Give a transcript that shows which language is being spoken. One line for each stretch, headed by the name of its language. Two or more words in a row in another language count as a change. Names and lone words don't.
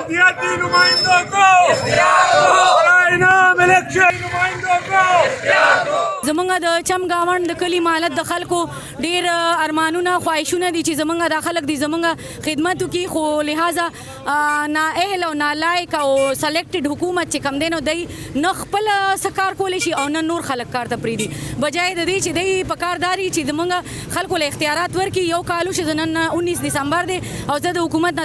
Urdu: سیاسی نمائندوں کو برائے نام الیکشن نمائندوں کو
Pashto: زمونږ د چم گاوند د کلی مالت د خلکو ډیر ارمانونه خواهشونه دي چې زمونږ د خلک دي زمونږ خدمت وکړي خو لہذا نااهل او نالایق او سلیکټډ حکومت چې کم دی نو دی نه خپل څه کار کولی شي او نه نور خلک کار ته پرېږدي بجای د دې چې دی په کارداري چې زمونږ خلکو له اختیارات ورکړي یو کال وشو نن 19 دسمبر دی او زه د حکومت نه